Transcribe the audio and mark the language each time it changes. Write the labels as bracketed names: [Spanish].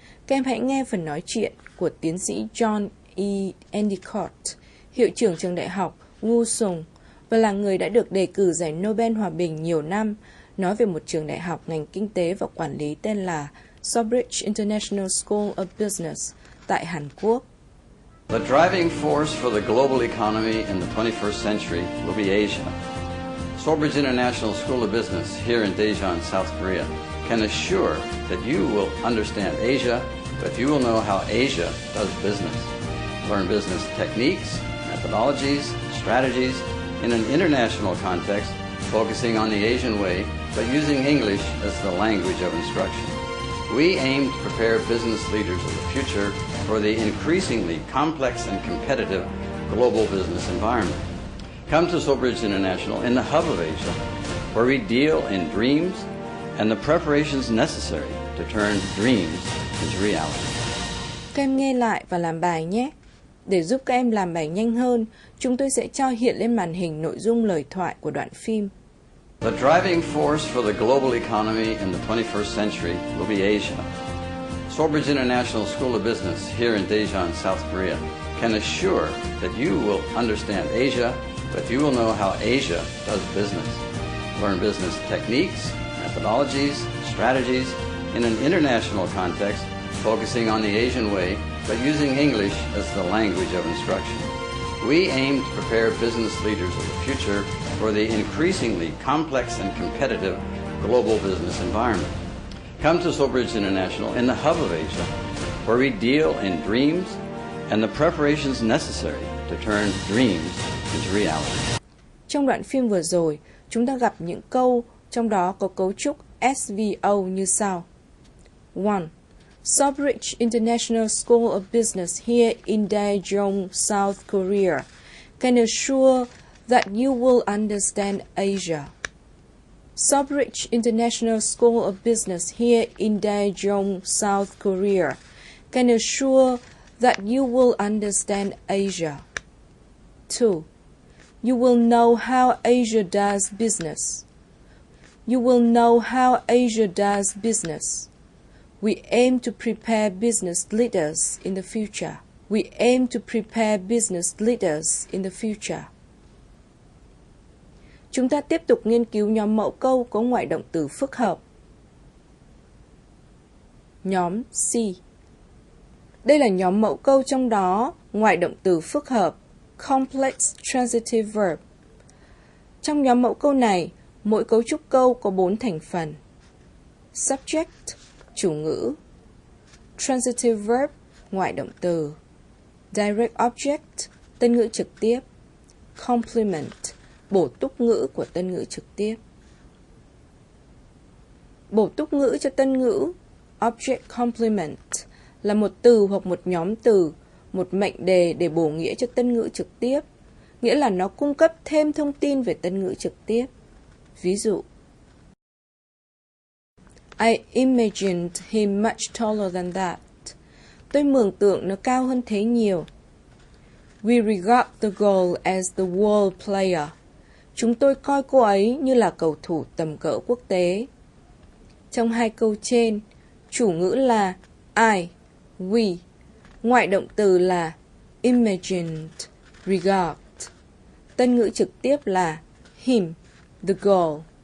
[Vietnamese] Các em hãy nghe phần nói chuyện của tiến sĩ John E. Endicott, hiệu trưởng trường đại học Woo và là người đã được đề cử giải Nobel Hòa bình nhiều năm, nói về một trường đại học ngành kinh tế và quản lý tên là Sobridge International School of Business tại Hàn Quốc. [English] The driving force for the global economy in the 21st century will be Asia. Sawbridge International School of Business here in Daejeon, South Korea, can assure that you will understand Asia, but you will know how Asia does business. Learn business techniques, methodologies, strategies in an international context, focusing on the Asian way, but using English as the language of instruction. We aim to prepare business leaders of the future for the increasingly complex and competitive global business environment. Come to Sawbridge International in the hub of Asia, where we deal in dreams and the preparations necessary to turn dreams into reality. [Vietnamese] Các em nghe lại và làm bài nhé. Để giúp các em làm bài nhanh hơn, chúng tôi sẽ cho hiện lên màn hình nội dung lời thoại của đoạn phim. [English] The driving force for the global economy in the 21st century will be Asia. Sawbridge International School of Business here in Daejeon, South Korea, can assure that you will understand Asia, but you will know how Asia does business. Learn business techniques, methodologies, strategies in an international context, focusing on the Asian way, but using English as the language of instruction. We aim to prepare business leaders of the future for the increasingly complex and competitive global business environment. Come to Sawbridge International in the hub of Asia, where we deal in dreams and the preparations necessary to turn dreams into reality. [Vietnamese] Trong đoạn phim vừa rồi, chúng ta gặp những câu trong đó có cấu trúc SVO như sau. 1. [English] Sawbridge International School of Business here in Daejeon, South Korea, can assure that you will understand Asia. Sawbridge International School of Business here in Daejeon, South Korea, can assure that you will understand Asia. 2. You will know how Asia does business. You will know how Asia does business. We aim to prepare business leaders in the future. We aim to prepare business leaders in the future. [Vietnamese] Chúng ta tiếp tục nghiên cứu nhóm mẫu câu có ngoại động từ phức hợp. Nhóm C. Đây là nhóm mẫu câu trong đó ngoại động từ phức hợp, complex transitive verb. Trong nhóm mẫu câu này, mỗi cấu trúc câu có 4 thành phần. Subject, chủ ngữ. Transitive verb, ngoại động từ. Direct object, tân ngữ trực tiếp. Complement, bổ túc ngữ của tân ngữ trực tiếp. Bổ túc ngữ cho tân ngữ, object complement, là một từ hoặc một nhóm từ, một mệnh đề để bổ nghĩa cho tân ngữ trực tiếp, nghĩa là nó cung cấp thêm thông tin về tân ngữ trực tiếp. Ví dụ, [English] I imagined him much taller than that. [Vietnamese] Tôi mường tượng nó cao hơn thế nhiều. [English] We regard the girl as the world player. [Vietnamese] Chúng tôi coi cô ấy như là cầu thủ tầm cỡ quốc tế. Trong hai câu trên, chủ ngữ là I, we, ngoại động từ là imagined, regard. Tân ngữ trực tiếp là him, the girl.